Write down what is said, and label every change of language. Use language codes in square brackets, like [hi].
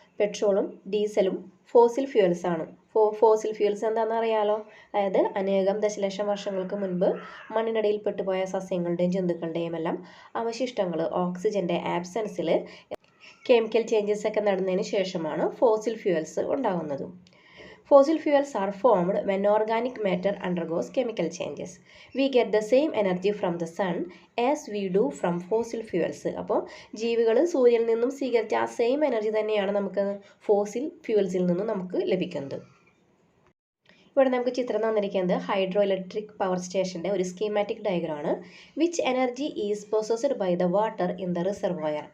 [ml] പെട്രോളും ഡീസലും fossil fuels ആണ്. Fossil fuels എന്താണെന്ന് അറിയാലോ. അതായത് അനേകം ദശലക്ഷം വർഷങ്ങൾക്ക് മുൻപ് മണ്ണിനടിയിൽ പെട്ടുപോയ സസ്യങ്ങളുടെയും ജന്തുക്കളുടെയും എല്ലാം അവശിഷ്ടങ്ങൾ ഓക്സിജൻ്റെ ആബ്സെൻസിൽ കെമിക്കൽ ചേഞ്ചസ് ഒക്കെ നടന്നതിന് ശേഷമാണ് ഫോസിൽ ഫ്യൂവൽസ് ഉണ്ടാകുന്നത്. [en] Fossil fuels are formed when organic matter undergoes chemical changes. We get the same energy from the sun as we do from fossil fuels. [ml] അപ്പോൾ ജീവികൾ സൂര്യനിൽ നിന്നും സ്വീകരിച്ച ആ സെയിം എനർജി തന്നെയാണ് നമുക്ക് ഫോസിൽ ഫ്യൂവൽസിൽ നിന്നും നമുക്ക് ലഭിക്കുന്നത്. ഇവിടെ നമുക്ക് ചിത്രം തന്നിരിക്കുന്നത് ഹൈഡ്രോ ഇലക്ട്രിക് പവർ സ്റ്റേഷൻ്റെ ഒരു schematic ഡയഗ്രാമാണ്. [en] Which energy is possessed by the water in the reservoir?